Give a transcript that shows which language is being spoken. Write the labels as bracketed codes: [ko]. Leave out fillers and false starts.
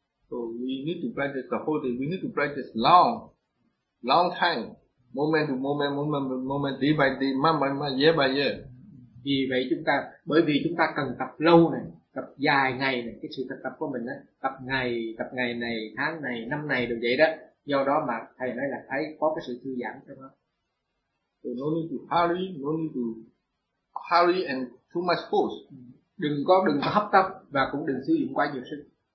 [en] So we need to practice the whole day. We need to practice long time, moment to moment, moment to moment, day by day, month by month, year by year. [vi] Vì vậy chúng ta cần tập lâu này, tập dài ngày này, cái sự thực tập của mình á, tập ngày này, tháng này, năm này đều vậy đó. Do đó mà thầy nói là thấy có cái sự thư giãn trong đó. [en] So no need to hurry, no need to hurry and too much force. [vi] Đừng có hấp tấp và cũng đừng sử dụng quá nhiều sức.